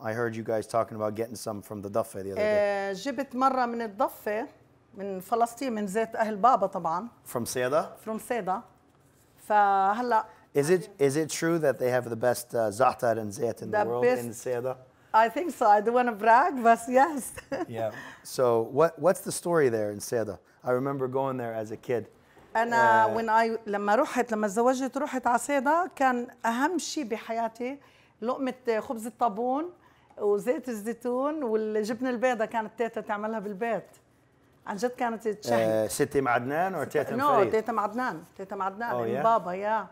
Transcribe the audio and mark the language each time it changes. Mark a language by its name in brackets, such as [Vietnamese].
[English] I heard you guys talking about getting some from the Daffa the other day. [Arabic] جبت مرة من الضفة من فلسطين من زيت أهل بابا طبعا. [English] From Seda? From Seda. فهلا. Is it true that they have the best za'atar and zait in the world in Seda? I think so. I don't want to brag, but yes. Yeah. So what's the story there in Seda? I remember going there as a kid. [Arabic] أنا لما تزوجت رحت على سيدا كان أهم شيء بحياتي لقمة خبز الطابون وزيت الزيتون والجبنة البيضاء كانت تيتا تعملها بالبيت. عن جد كانت تشهي. ستي معدنان or تيتا فريد؟ تيتا معدنان من بابا